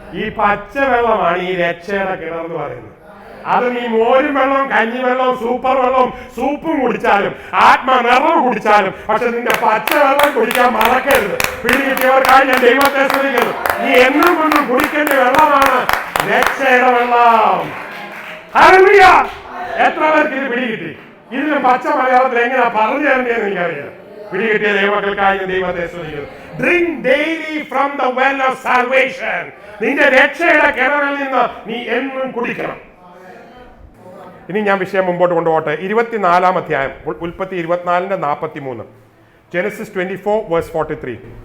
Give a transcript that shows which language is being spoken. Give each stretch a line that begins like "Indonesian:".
Malayalam: ഈ പച്ചവെള്ളമാണ് ഈ രക്ഷയുടെ കിണർ എന്ന് പറയുന്നത്. അത് നീ മോരും വെള്ളവും കഞ്ഞിവെള്ളവും സൂപ്പർ വെള്ളവും സൂപ്പും കുടിച്ചാലും ആത്മനിറവ് കുടിച്ചാലും, പക്ഷെ നിന്റെ പച്ചവെള്ളം കുടിക്കാൻ മറക്കരുത്. പിടികിട്ടിയവർക്കായി ഞാൻ ദൈവത്തെ സ്തുതിക്കുന്നു. നീ എന്നും കൊണ്ടും കുടിക്കേണ്ട വെള്ളമാണ് രക്ഷയുടെ വെള്ളം. ഹല്ലേലൂയ! എത്ര പേർക്ക് ഇത് പിടികിട്ടി? ഇതിന് പച്ച മലയാളത്തിൽ എങ്ങനെയാ പറഞ്ഞു തരേണ്ടതെന്ന് എനിക്കറിയാം. പിടികിട്ടിയ ദൈവമക്കൾക്കായി ഞാൻ ദൈവത്തെ സ്തുതിക്കുന്നു.
English: Drink daily from the well of salvation.
Malayalam: നിന്റെ രക്ഷയുടെ കിണറിൽ നിന്ന് നീ എന്നും കുടിക്കണം. ഇനി ഞാൻ വിഷയം മുമ്പോട്ട് കൊണ്ടുപോട്ടെ. 24-ാം അധ്യായം, ഉൽപ്പത്തി 24:43. ജെനസിസ് 24:43.